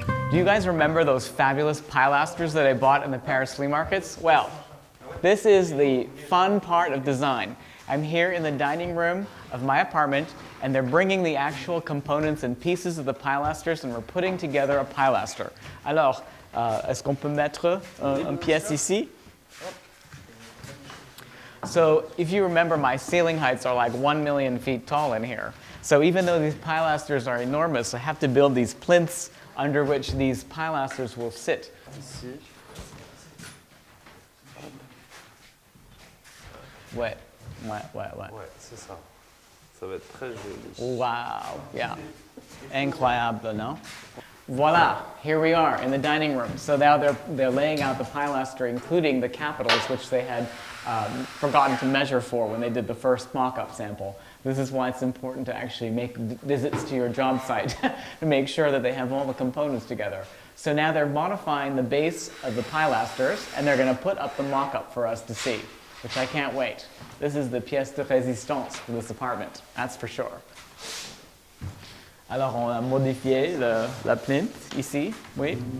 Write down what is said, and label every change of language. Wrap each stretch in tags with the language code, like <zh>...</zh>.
<en>Do you guys remember those fabulous pilasters that I bought in the Paris flea markets? Well, this is the fun part of design. I'm here in the dining room of my apartment, and they're bringing the actual components and pieces of the pilasters, and we're putting together a pilaster.</en> <fr>Alors, est-ce qu'on peut mettre une pièce ici?</fr> <en>So if you remember, my ceiling heights are like 1 million feet tall in here. So even though these pilasters are enormous, I have to build these plinths under which these pilasters will sit.</en> <fr>Ici. Ouais, Ouais, c'est ça. Ça va être très joli.</fr> <en>Wow, yeah. Incroyable, no? Voila, here we are in the dining room. So now they're laying out the pilaster, including the capitals, which they had forgotten to measure for when they did the first mock-up sample. This is why it's important to actually make visits to your job site to make sure that they have all the components together. So now they're modifying the base of the pilasters, and they're going to put up the mock-up for us to see, which I can't wait. This is the pièce de résistance for this apartment, that's for sure.</en> <fr>Alors, on a modifié la plinth ici, oui.</fr>